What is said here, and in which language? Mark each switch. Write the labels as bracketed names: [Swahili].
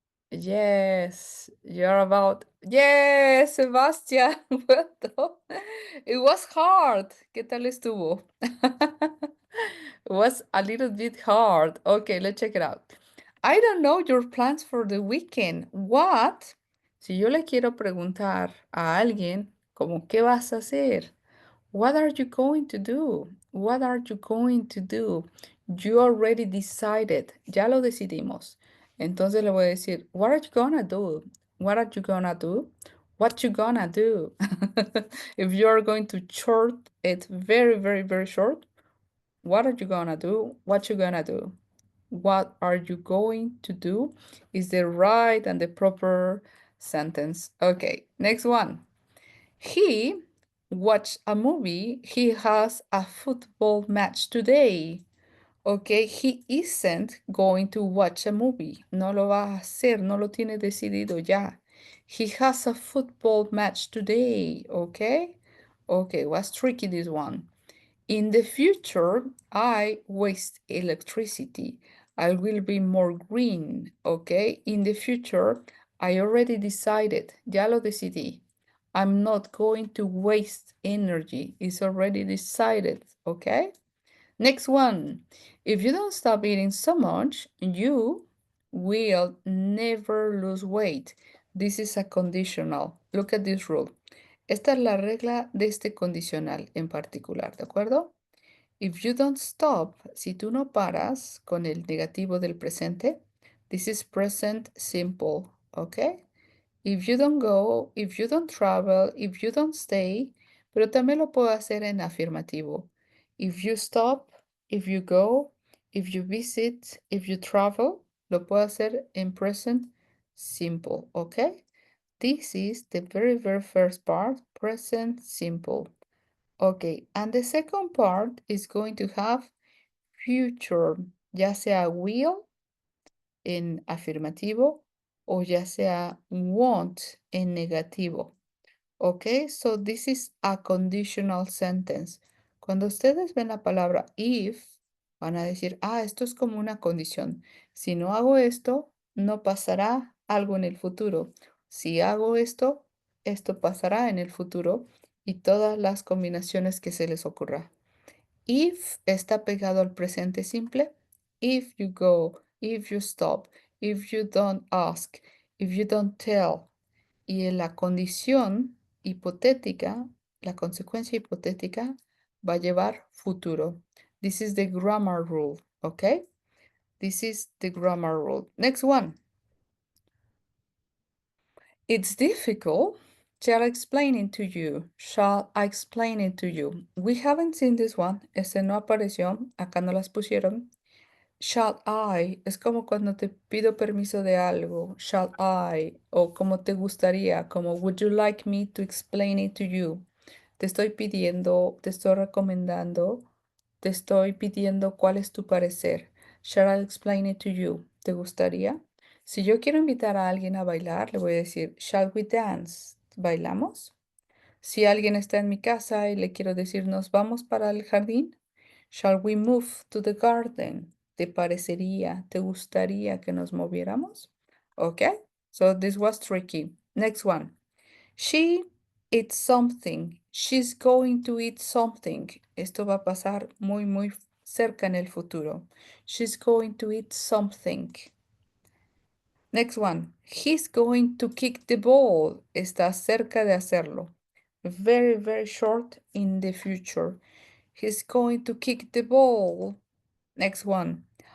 [English] Yes, you're about. Yes, Sebastian. Well done. It was hard. [Spanish] ¿Qué tal estuvo? [English] It was a little bit hard. Okay, let's check it out. I don't know your plans for the weekend. What? [Spanish] Si yo le quiero preguntar a alguien, como, ¿qué vas a hacer? [English] What are you going to do? What are you going to do? You already decided. [Spanish] Ya lo decidimos. Entonces le voy a decir, [English] what are you gonna do? What are you gonna do? What you gonna do? If you are going to short it very, very, very short, what are you gonna do? What you gonna do? What are you going to do is the right and the proper sentence. Okay, next one. He watched a movie. He has a football match today. Okay, he isn't going to watch a movie. [Spanish] No lo va a hacer, no lo tiene decidido ya. [English] He has a football match today. Okay, okay, was tricky this one. In the future, I waste electricity. I will be more green. Okay, in the future, I already decided. [Spanish] Ya lo decidí. [English] I'm not going to waste energy. It's already decided. Okay. Next one. If you don't stop eating so much, you will never lose weight. This is a conditional. Look at this rule. [Spanish] Esta es la regla de este condicional en particular, ¿de acuerdo? [English] If you don't stop, [Spanish] si tú no paras con el negativo del presente, [English] this is present simple, [Spanish] ¿ok? [English] If you don't go, if you don't travel, if you don't stay, [Spanish] pero también lo puedo hacer en afirmativo. [English] If you stop, if you go, if you visit, if you travel, [Spanish] lo puedo hacer en [English] present simple, ¿ok? This is the very, very first part, present simple. Okay, and the second part is going to have future, [Spanish] ya sea will en afirmativo o ya sea won't en negativo. [English] Okay, so this is a conditional sentence. [Spanish] Cuando ustedes ven la palabra if, van a decir, ah, esto es como una condición. Si no hago esto, no pasará algo en el futuro. Si hago esto, esto pasará en el futuro y todas las combinaciones que se les ocurra. If está pegado al presente simple. [English] If you go, if you stop, if you don't ask, if you don't tell. [Spanish] Y en la condición hipotética, la consecuencia hipotética va a llevar futuro. [English] This is the grammar rule, okay? This is the grammar rule. Next one. It's difficult. Shall I explain it to you? Shall I explain it to you? We haven't seen this one. [Spanish] Este no apareció. Acá no las pusieron. Shall I es como cuando te pido permiso de algo. [English] Shall I [Spanish] o como te gustaría, como [English] would you like me to explain it to you? [Spanish] Te estoy pidiendo, te estoy recomendando, te estoy pidiendo cuál es tu parecer. [English] Shall I explain it to you? [Spanish] ¿Te gustaría? Si yo quiero invitar a alguien a bailar, le voy a decir, [English] shall we dance? [Spanish] ¿Bailamos? Si alguien está en mi casa y le quiero decir, ¿nos vamos para el jardín? [English] Shall we move to the garden? [Spanish] ¿Te parecería, te gustaría que nos moviéramos? [English] Okay, so this was tricky. Next one. She eats something. She's going to eat something. [Spanish] Esto va a pasar muy, muy cerca en el futuro. [English] She's going to eat something. Next one. He's going to kick the ball. [Spanish] Está cerca de hacerlo. [English] very, very short in the future. He's going to kick the ball. Next one.